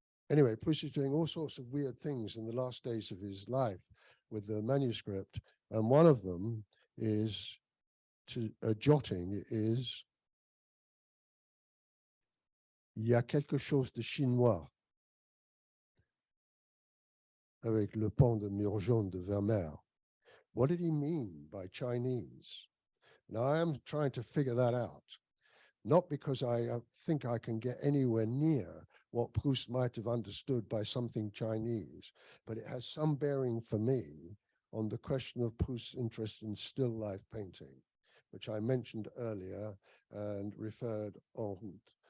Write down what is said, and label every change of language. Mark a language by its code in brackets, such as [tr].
[en] Anyway, Proust is doing all sorts of weird things in the last days of his life with the manuscript. And one of them is jotting is, [fr] il y a quelque chose de chinois avec le pont de Mur Jaune de Vermeer. [en] What did he mean by Chinese? Now I am trying to figure that out. not because I think I can get anywhere near what Proust might have understood by something Chinese, but it has some bearing for me on the question of Proust's interest in still life painting, which I mentioned earlier and referred en route.